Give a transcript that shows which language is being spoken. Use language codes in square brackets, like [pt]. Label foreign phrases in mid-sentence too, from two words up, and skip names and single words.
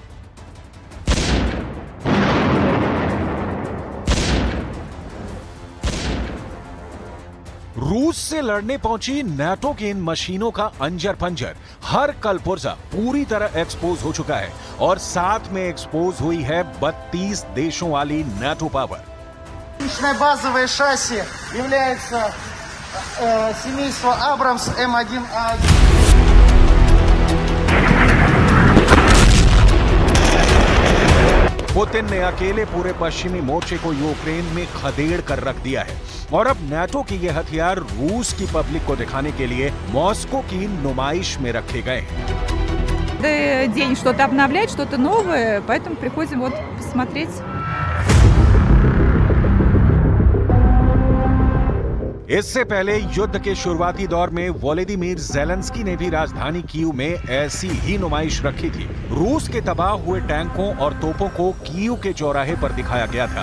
[hi] रूस से लड़ने पहुंची नेटो की इन मशीनों का अंजर पंजर, हर कलपुर्जा पूरी तरह एक्सपोज हो चुका है और साथ में एक्सपोज हुई है 32 देशों वाली नेटो पावर। [ru] बазовое шасси является семейство Abrams M1A1. [hi] पुतिन ने अकेले पूरे पश्चिमी मोर्चे को यूक्रेन में खदेड़ कर रख दिया है और अब नेटो के ये हथियार रूस की पब्लिक को दिखाने के लिए मॉस्को की नुमाइश में रखे गए हैं। [ru] День что-то обновлять, что-то новое, поэтому приходим вот посмотреть. [hi] इससे पहले युद्ध के शुरुआती दौर में वोलोदिमीर ज़ेलेंस्की ने भी राजधानी कीव में ऐसी ही नुमाइश रखी थी। रूस के तबाह हुए टैंकों और तोपों को कीव के चौराहे पर दिखाया गया था।